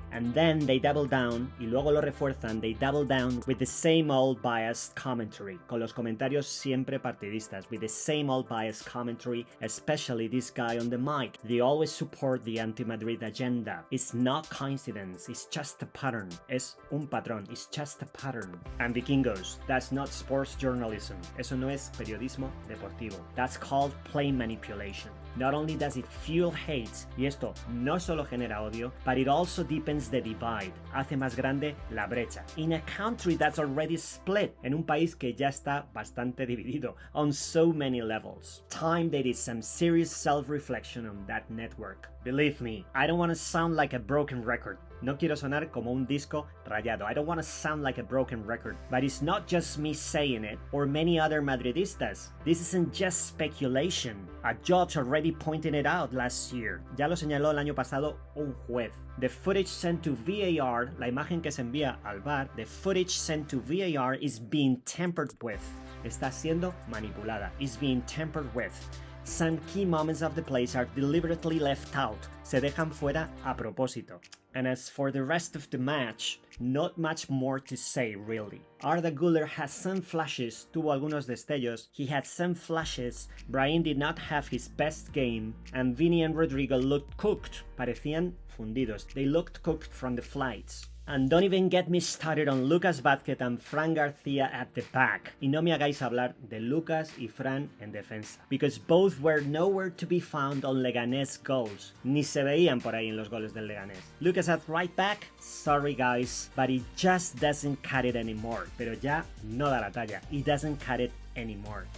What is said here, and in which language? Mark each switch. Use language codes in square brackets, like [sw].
[en] And then they double down, [es] y luego lo refuerzan, [en] they double down with the same old biased commentary, [es] con los comentarios siempre partidistas, [en] with the same old biased commentary, especially this guy on the mic. They always support the anti-Madrid agenda. It's not coincidence, it's just a pattern. [es] Es un patrón, [en] it's just a pattern. And Vikingos, that's not sports journalism. [es] Eso no es periodismo deportivo. [en] That's called plain manipulation. Not only does it fuel hate, [es] y esto no solo genera odio, [en] but it also deepens the divide, [es] hace más grande la brecha. [en] In a country that's already split, [es] en un país que ya está bastante dividido, [en] on so many levels. Time there is some serious self-reflection on that network. Believe me, I don't want to sound like a broken record. [es] No quiero sonar como un disco rayado. [en] I don't want to sound like a broken record. But it's not just me saying it, or many other Madridistas. This isn't just speculation. A judge already pointed it out last year. [es] Ya lo señaló el año pasado un juez. [en] The footage sent to VAR, [es] la imagen que se envía al VAR, [en] the footage sent to VAR is being tampered with. [es] Está siendo manipulada. [en] Is being tampered with. Some key moments of the plays are deliberately left out. [es] Se dejan fuera a propósito. [en] And as for the rest of the match, not much more to say really. Arda Güler has some flashes, [es] tuvo algunos destellos, [en] he had some flashes, Brahim did not have his best game, and Vini and Rodrigo looked cooked, [es] parecían fundidos, [en] they looked cooked from the flights. And don't even get me started on Lucas Vázquez and Fran García at the back. [es] Y no me hagáis hablar de Lucas y Fran en defensa. [en] Because both were nowhere to be found on Leganés goals. [es] Ni se veían por ahí en los goles del Leganés. [en] Lucas at right back, sorry guys, but he just doesn't cut it anymore. [es] Pero ya no da la talla. [en] He doesn't cut it anymore.